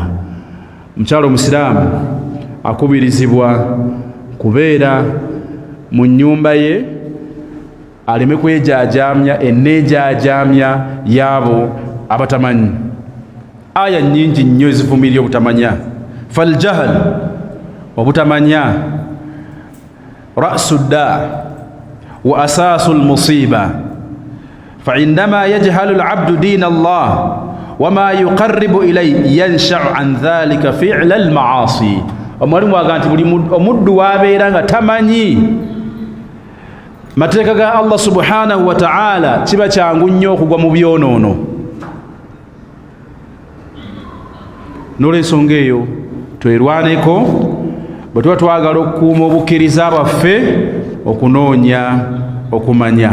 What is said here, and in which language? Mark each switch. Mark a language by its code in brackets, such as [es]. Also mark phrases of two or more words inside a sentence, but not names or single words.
[lg] Mukyala omusiraamu akubirizibwa kubeera mu nnyumba ye aleme kwejaajamya enneejaajamya yaabo abatamanyi. Aya nnyingi nnyo ezivumirira obutamanya. [ar] Faljahal obutamanya رأس الداء وأساس المصيبة. فعندما يجهل العبد دين الله وما يقرب إليه ينشأ عن ذلك فعل المعاصي. [lg] Omwalimu aganti buli omuddu wabeera nga tamanyi mateeka ga [ar] الله سبحانه وتعالى [lg] kiba kyangu nnyo okugwa mu byonoono. N'olw'ensonga eyo twerwaneko bwe tuba twagala okukuuma obukkiriza bwaffe okunoonya okumanya.